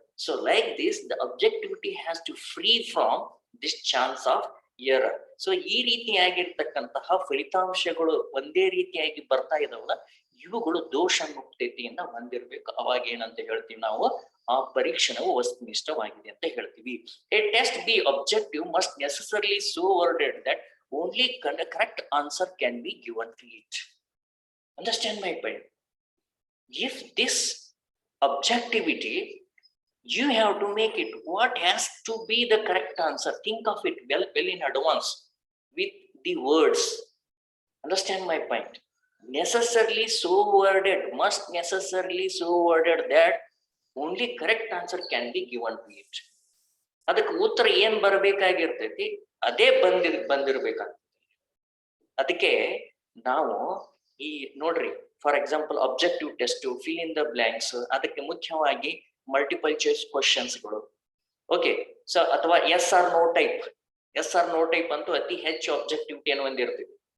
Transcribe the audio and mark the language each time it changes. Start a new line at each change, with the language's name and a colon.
English: So like this, the objectivity has to free from this chance of error.
Kannada: So ಈ ರೀತಿಯಾಗಿರ್ತಕ್ಕಂತಹ ಫಲಿತಾಂಶಗಳು ಒಂದೇ ರೀತಿಯಾಗಿ ಬರ್ತಾ ಇದಾವಲ್ಲ, ಇವುಗಳು ದೋಷ ಮುಕ್ತತೆಯಿಂದ ಹೊಂದಿರಬೇಕು. ಅವಾಗ ಏನಂತ ಹೇಳ್ತೀವಿ ನಾವು, ಆ ಪರೀಕ್ಷಣವು ವಸ್ತುನಿಷ್ಠವಾಗಿದೆ ಅಂತ ಹೇಳ್ತೀವಿ.
English: A test be objective must necessarily so worded that only correct answer can be given to it. Understand my point? If this objectivity, you have to make it what has to be the correct answer. Think of it well in advance with the words. Understand my point? Necessarily so worded, must necessarily so worded that only correct answer can be given to it.
Kannada: ಅದಕ್ಕೆ ಉತ್ತರ ಏನ್ ಬರಬೇಕಾಗಿರ್ತೈತಿ ಅದೇ ಬಂದಿರ್ಬೇಕಾಗ್ತದೆ. ಅದಕ್ಕೆ ನಾವು ಈ ನೋಡ್ರಿ,
English: for example objective test, fill in the blanks,
Kannada: ಅದಕ್ಕೆ ಮುಖ್ಯವಾಗಿ
English: Multiple choice ಕ್ವಶನ್ಸ್ಗಳು.
Kannada: ಓಕೆ, ಸೊ ಅಥವಾ
English: yes or no type
Kannada: ಅಂತೂ ಅತಿ ಹೆಚ್ಚು ಅಬ್ಜೆಕ್ಟಿವಿಟಿಯನ್ನು ಹೊಂದಿರ್ತೀವಿ.